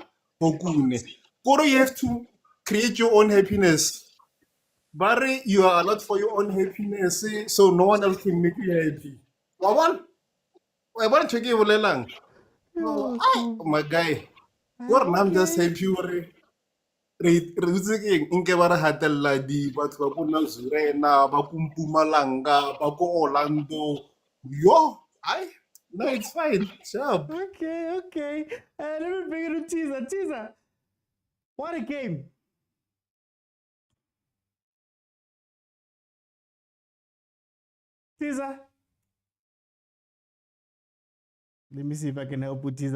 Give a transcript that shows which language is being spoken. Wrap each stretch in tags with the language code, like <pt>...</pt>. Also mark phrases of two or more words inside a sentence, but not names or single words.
<en>Koro, you have to create your own happiness. Barry, you are allowed for your own happiness, so no one else can make you happy. I want to give a oh my guy. I'm just happy.</en> <st>Re nke ba re hatella di batho ba ko Nazarena ba ko Mpumalanga ba ko Orlando no,</st> <en>it's fine. Sharp. Okay. Let me bring it to Teaser. What a game. Teaser. Let me see if I can help with Teaser.</en>